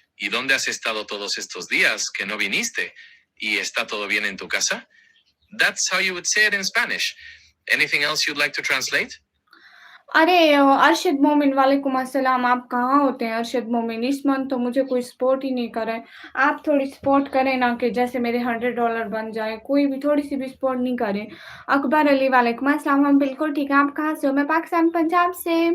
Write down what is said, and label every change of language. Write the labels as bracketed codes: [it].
[es] ¿Y dónde has estado todos estos días que no viniste? ¿Y está todo bien en tu casa? [en] That's how you would say it in Spanish. Anything else you'd like to translate? [hi] अरे अरशद मोमिन वालेकुम अस्सलाम, आप कहाँ होते हैं अरशद मोमिन? इस मंथ तो मुझे कोई सपोर्ट ही नहीं कर रहा है। आप थोड़ी सपोर्ट करें ना कि जैसे मेरे $100 बन जाए, कोई भी थोड़ी-सी भी सपोर्ट नहीं करे। अकबर अली वालेकुम अस्सलाम, हम बिल्कुल ठीक हैं, आप कहाँ से हो? मैं पाकिस्तान पंजाब से।